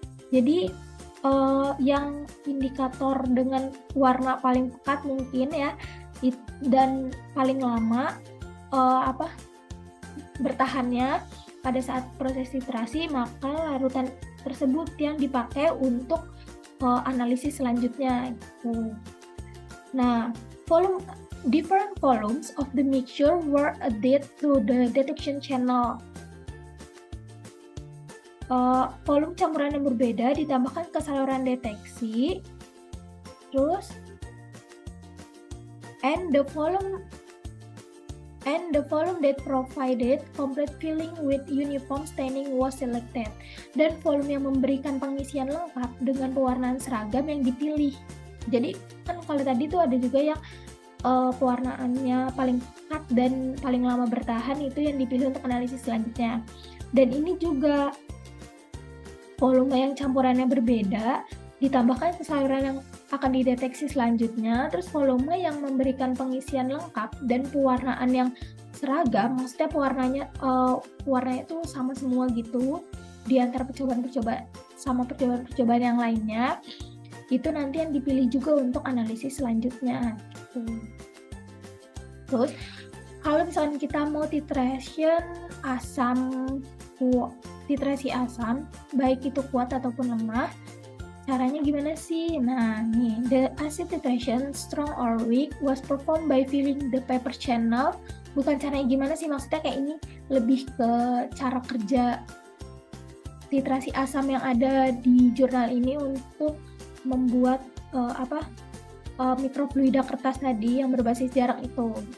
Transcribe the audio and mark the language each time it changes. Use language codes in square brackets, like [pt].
[id] Jadi, yang indikator dengan warna paling pekat mungkin ya, dan paling lama bertahannya pada saat proses titrasi, maka larutan tersebut yang dipakai untuk analisis selanjutnya. [en] Nah, different volumes of the mixture were added to the detection channel. [id] Volume campuran yang berbeda ditambahkan ke saluran deteksi. [en] Terus, and the volume that provided complete filling with uniform staining was selected. [id] Dan volume yang memberikan pengisian lengkap dengan pewarnaan seragam yang dipilih. Jadi kan kalau tadi tuh ada juga yang pewarnaannya paling pekat dan paling lama bertahan, itu yang dipilih untuk analisis selanjutnya. Dan ini juga volume yang campurannya berbeda ditambahkan ke saluran yang akan dideteksi selanjutnya. Terus volume yang memberikan pengisian lengkap dan pewarnaan yang seragam, maksudnya warnanya itu sama semua gitu di antara percobaan-percobaan sama percobaan-percobaan yang lainnya, itu nanti yang dipilih juga untuk analisis selanjutnya gitu. Terus kalau misalnya kita mau titrasi asam, baik itu kuat ataupun lemah, caranya gimana sih? [en] Nah, nih, the acid titration, strong or weak, was performed by filling the paper channel. [id] Bukan caranya gimana sih, maksudnya kayak ini lebih ke cara kerja titrasi asam yang ada di jurnal ini untuk membuat mikrofluida kertas tadi yang berbasis jarak itu.